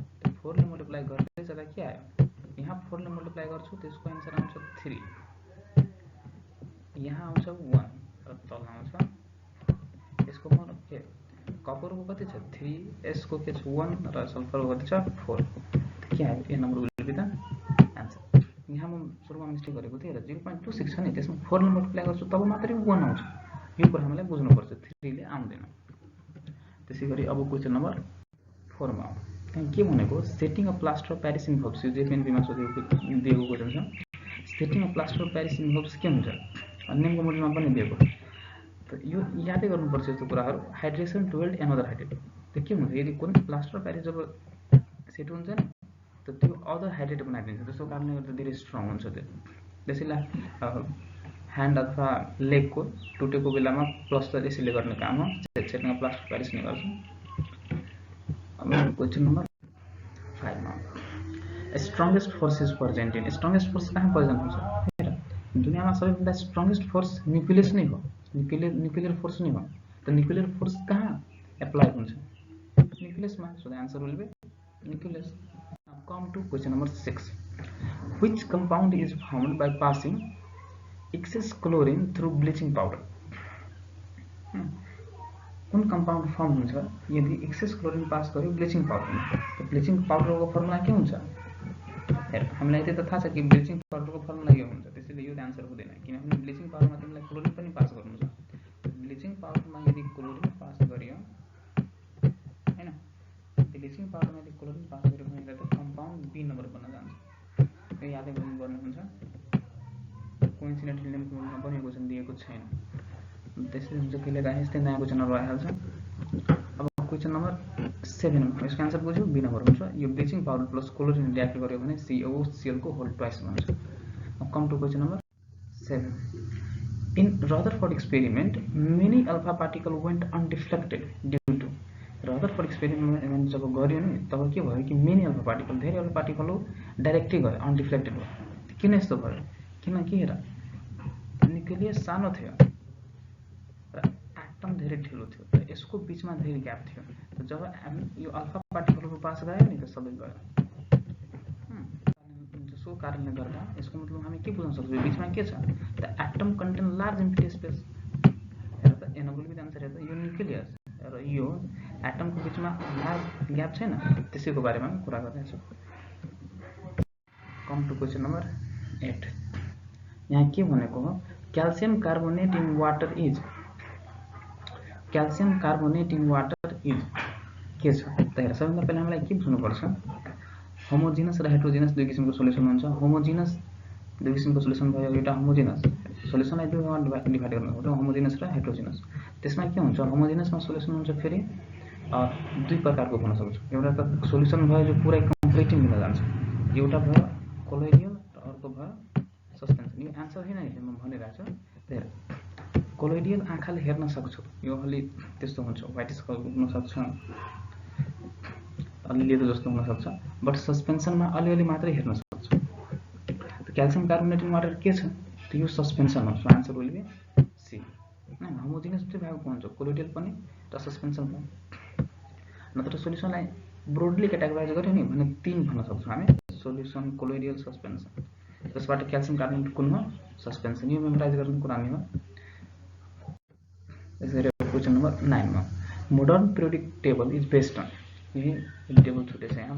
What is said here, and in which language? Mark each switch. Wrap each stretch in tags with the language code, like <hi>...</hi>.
<ne>त 4 ले मल्टिप्लाई गर्दै जाँदा के आयो, यहाँ 4 ले मल्टिप्लाई गर्छु त्यसको आन्सर आउँछ 3, यहाँ आउँछ 1 र तल आउँछ यसको मतलब के, कपरको कति छ 3, यसको के छ 1 र सल्फरको कति छ 4। के आयो,</ne> <en>A number will be the answer.</en> <ne>यहाँ म सुरुमा मिस्टेक गरेको थिएँ र 0.26 छ नि, त्यसमा 4 ले मल्टिप्लाई गर्छु तब मात्रै 1 आउँछ। यो कुरा हामीलाई बुझ्नुपर्छ, 3 ले आउँदैन। त्यसैगरी अब क्वेशन नम्बर 4 मा आउँ। त्यहाँ के भनेको,</ne> <en>setting a plaster of Paris involves,</en> <ne>यो जेपिएनपीमा दिएको क्वेशन छ।</ne> <en>setting a plaster of Paris involves</en> <ne>के हुन्छ, नेमको मोडलमा पनि दिएको। त यो यादै गर्नुपर्छ यस्तो कुराहरू।</ne> <en>hydration to weld another hydrate,</en> <ne>त के हुन्छ, यदि कुनै plaster of Paris job set हुन्छ नि त त्यो अदर हाइड्रेट बनाइदिन्छ, त्यसको कारणले गर्दा धेरै स्ट्रङ हुन्छ त्यो। त्यसैले ह्यान्ड अथवा लेगको टुटेको बेलामा प्लास्टर यसैले गर्ने काम हो, setting of plaster of Paris नै गर्छ। अब क्वेसन नम्बर 5 मा,</ne> <en>strongest force is present in,</en> <ne>strongest force कहाँ प्रेजेन्ट हुन्छ, दुनियाँमा सबैभन्दा स्ट्रङ्गेस्ट फोर्स न्युक्लियस नै हो, न्युक्लियर फोर्स नै हो। त न्युक्लियर फोर्स कहाँ एप्लाई हुन्छ, न्युक्लियसमा।</ne> <en>So the answer will be nucleus. Now come to question number 6, which compound is formed by passing excess chlorine through bleaching powder.</en> <ne>कुन कम्पाउन्ड फर्म हुन्छ यदि एक्सेस क्लोरिन पास गर्यो bleaching पाउडरमा। त bleaching पाउडरको formula के हुन्छ, हामीलाई यति त थाहा छ कि ब्लिचिङ पाउडरको फर्मुला यो हुन्छ, त्यसैले यो आन्सर हुँदैन, किनभने ब्लिचिङ पाउडरमा तिमीलाई क्लोरिन पनि पास गर्नु छ। ब्लिचिङ पाउडरमा यदि क्लोरिन पास गरियो हैन, ब्लिचिङ पाउडरमा यदि क्लोरिन पास गर्यो भने त कम्पाउन्ड बी नम्बर बन्न जान्छ। यो यादै गर्नुपर्ने हुन्छ। कोइन्सिडेन्टली नेममा पनि क्वेसन दिएको छैन, त्यसैले हुन्छ कहिलेकाहीँ यस्तै नयाँ क्वेसनहरू आइहाल्छ। अब क्वेसन नम्बर 7 मा यसको आन्सर बुझ्यो, बी नम्बर हुन्छ। यो bleaching powder plus chlorine react गर्यो भने CaOCl को होल ट्वाइस बन्छ। अब</ne> <en>come to question number 7, in Rutherford experiment many alpha particle went undeflected due to,</en> <ne>Rutherford experiment जब गर्यो नि तब के भयो कि मेनी अल्फा पार्टिकल, धेरै अल्फा पार्टिकल डाइरेक्टै गयो, अनडिफ्लेक्टेड भयो। किन यस्तो भयो, किनकि हेर न्युक्लियस सानो थियो र एटम धेरै ठुलो थियो र यसको बिचमा धेरै ग्याप थियो। त जब यो अल्फा पार्टिकलको पास गयो नि त सबै गयो। जसको कारणले गर्दा यसको मतलब हामी के बुझ्न सक्छौँ, यो बिचमा के छ,</ne> <en>The atom contain large empty space.</en> <ne>हेर त</ne> <en>An will be the answer.</en> <ne>हेर त यो न्युक्लियस र यो एटमको बिचमा लार्ज ग्याप छैन, त्यसैको बारेमा कुरा गर्दैछु।</ne> <en>come to question number 8,</en> <ne>यहाँ के भनेको हो,</ne> <en>calcium carbonate in water is,</en> <ne>calcium carbonate in water is के छ त। हेर सबैभन्दा पहिला हामीलाई के बुझ्नुपर्छ, होमोजिनस र हेट्रोजिनस दुई किसिमको सोल्युसन हुन्छ। होमोजिनस दुई किसिमको सोल्युसन भयो, एउटा होमोजिनस सोल्युसनलाई दुईमा डिभाइड गर्नुपर्छ, होमोजिनस र हेट्रोजिनस। त्यसमा के हुन्छ, होमोजिनसमा सोल्युसन हुन्छ फेरि दुई प्रकारको हुन सक्छ। एउटा त सोल्युसन भयो जो पुरै कम्प्लिटली मिल्न जान्छ, एउटा भयो कोलोइडियल र अर्को भयो सस्पेन्सन। यो आन्सर होइन म भनिरहेको छु। हेर कोलोइडियल आँखाले हेर्न सक्छु, यो अलि त्यस्तो हुन्छ, व्हाइटिस कलर हुन सक्छ, अलि लेदो जस्तो हुन सक्छ, बट सस्पेन्सनमा अलिअलि मात्रै हेर्न सक्छु। त क्याल्सियम कार्बोनेट इन वाटर के छ, त यो सस्पेन्सन हो।</ne> <en>So answer will be C.</en> <ne>Homogeneous दुई भागको हुन्छ, कोलोइडियल पनि र सस्पेन्सन पनि। नत्र सोल्युसनलाई ब्रोडली क्याटेगोराइज गर्यो नि भने 3 भन्न सक्छौँ हामी, सोल्युसन, कोलोइडियल, सस्पेन्सन। त्यसबाट क्याल्सियम कार्बोनेट कुन हो, सस्पेन्सन। यो मेमोराइज गर्ने कुरा नै हो। त्यसैगरी क्वेसन नम्बर 9 मा,</ne> <en>modern periodic table is based on,</en> <ne>यही टेबल छुटेछ यहाँ।</ne>